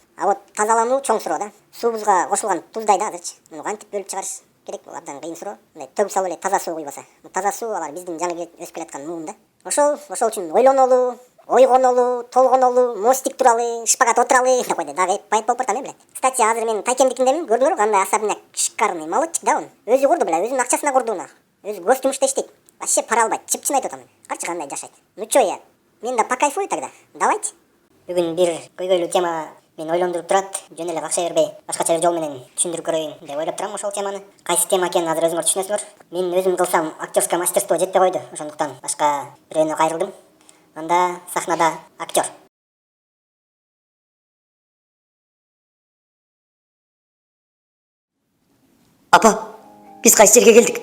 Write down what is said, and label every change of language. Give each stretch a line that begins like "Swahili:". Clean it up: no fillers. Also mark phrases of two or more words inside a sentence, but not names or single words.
Kyrgyz: Тазалануу чоң суроо да. Суубузга кошулган туздай да азырчы. Муну кантип бөлүп чыгарыш керек, бул абдан кыйын суроо. Төгүп салып эле таза суу куйбаса. Таза суу алар биздин жаңы өсүп келаткан муун да. Ошол үчүн ойлонолу, ойгонолу, толгонолу, мостик туралы, шпагат отуралы деп койду. Дагы поэт болуп баратам
Russian: блядь. Кстати,
Kyrgyz: азыр мен Тайкемдикиндемин, көрдүңөрбү кандай
Russian: особняк шикарный, молодчик да он.
Kyrgyz: Өзү курду бля, өзүнүн акчасына курду уна. Өзү гос жумушта иштейт. Вообще пара албайт, чып-чын айтып атам. Карчы кандай жашайт.
Russian: Ну чё я?
Kyrgyz: Мен да
Russian: покайфую тогда. Давайте.
Kyrgyz: Бүгүн бир көйгөйлүү тема мени ойлондуруп турат. Жөн эле какша бербей, башкача бир жол менен түшүндүрүп көрөйүн деп ойлоп турам ошол теманы. Кайсы тема экенин азыр өзүңөр түшүнөсүңөр. Мен өзүм кылсам
Russian: актерское мастерство
Kyrgyz: жетпей койду. Ошондуктан башка бирөөнө кайрылдым. Анда сахнада актер. Апа, биз кайсы жерге келдик?